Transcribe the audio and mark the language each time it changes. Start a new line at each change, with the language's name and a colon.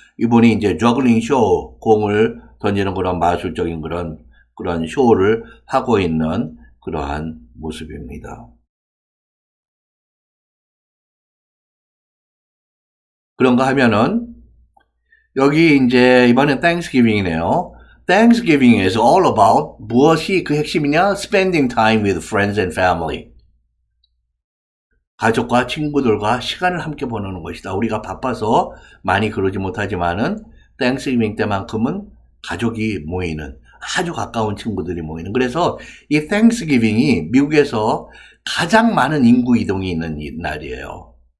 Korean: 이분이 이제 저글링 쇼 공을 던지는 그런 마술적인 그런 쇼를 하고 있는 그러한 모습입니다. 그런가 하면은 여기 이제 이번엔 Thanksgiving이네요.
English: Thanksgiving is all about
Korean: 무엇이 그 핵심이냐?
English: Spending time with friends and family.
Korean: 가족과 친구들과 시간을 함께 보내는 것이다. 우리가 바빠서 많이 그러지 못하지만은 Thanksgiving 때만큼은 가족이 모이는 아주 가까운 친구들이 모이는. 그래서 이 Thanksgiving이 미국에서 가장 많은 인구 이동이 있는 날이에요.